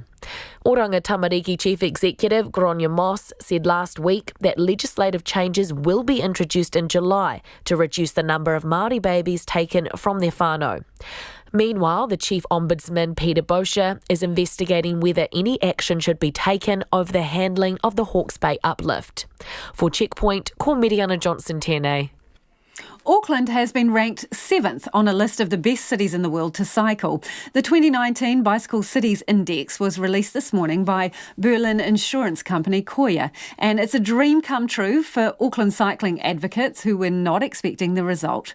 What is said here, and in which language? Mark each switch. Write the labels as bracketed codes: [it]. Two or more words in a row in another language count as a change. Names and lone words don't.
[en] Oranga Tamariki Chief Executive Gráinne Moss said last week that legislative changes will be introduced in July to reduce the number of Māori babies taken from their whānau. Meanwhile, the Chief Ombudsman Peter Bosher is investigating whether any action should be taken over the handling of the Hawke's Bay uplift. For Checkpoint, [mi] ko Miriana Johnson tēnei. [en] Auckland has been ranked 7th on a list of the best cities in the world to cycle. The 2019 Bicycle Cities Index was released this morning by Berlin insurance company Koya, and it's a dream come true for Auckland cycling advocates who were not expecting the result.